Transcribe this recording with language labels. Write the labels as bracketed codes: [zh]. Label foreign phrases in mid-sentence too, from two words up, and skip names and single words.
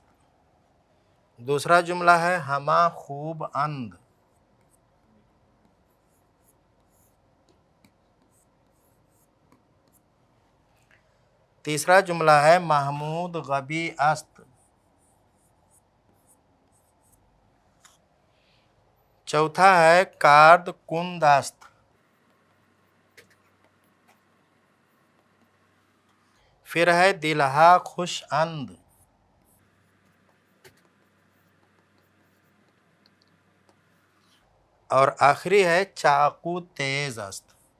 [ur] دوسرا جملہ ہے [fa] ہما خوب اند، [ur] تیسرا جملہ ہے [fa] محمود غبی است، [ur] چوتھا ہے [fa] کارد کند است، [ur] پھر ہے [fa] دلہا خوش اند، [ur] اور آخری ہے [fa] چاقو تیز است۔